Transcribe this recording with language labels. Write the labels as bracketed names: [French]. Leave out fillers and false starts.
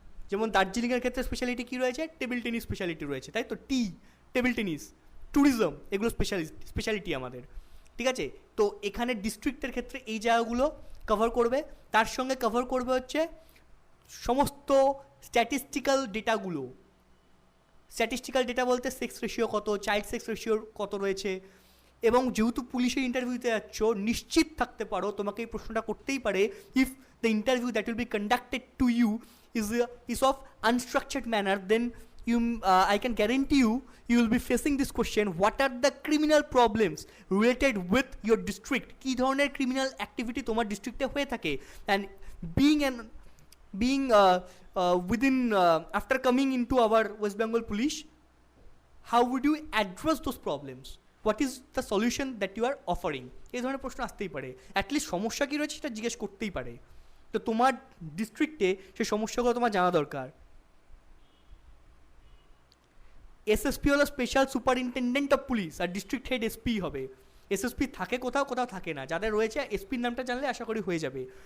[Bangla] যেমন দার্জিলিংয়ের ক্ষেত্রে স্পেশালিটি কী রয়েছে, টেবিল টেনিস স্পেশালিটি রয়েছে, তাই তো, টেবিল টেনিস, ট্যুরিজম, এগুলো স্পেশালিটি আমাদের, ঠিক আছে। তো এখানে ডিস্ট্রিক্টের ক্ষেত্রে এই জায়গাগুলো কভার করবে। তার সঙ্গে কভার করবে হচ্ছে সমস্ত স্ট্যাটিস্টিক্যাল ডেটাগুলো। স্ট্যাটিস্টিক্যাল ডেটা বলতে সেক্স রেশিও কত, চাইল্ড সেক্স রেশিও কত রয়েছে। এবং যেহেতু পুলিশের ইন্টারভিউতে যাচ্ছ, নিশ্চিত থাকতে পারো তোমাকে এই প্রশ্নটা করতেই পারে, [English] If the interview that will be conducted to you is of unstructured manner, then I can guarantee you will be facing this question: what are the criminal problems related with your district? [Bangla] কি ধরনের criminal activity তোমার ডিস্ট্রিক্টে হয়ে থাকে, [English] and being within after coming into our West Bengal Police, how would you address those problems? What is the solution that you are offering? [Bangla] এই ধরনের প্রশ্ন আসতেই পারে। অ্যাটলিস্ট সমস্যা কী রয়েছে সেটা জিজ্ঞেস করতেই পারে। তো তোমার ডিস্ট্রিক্টে সেই সমস্যাগুলো তোমার জানা দরকার। এসএসপি হলো special superintendent of police, আর district head SP হবে। এসএসপি থাকে কোথাও, কোথাও থাকে না। যাদের রয়েছে এসপির নামটা জানলে আশা করি হয়ে যাবে।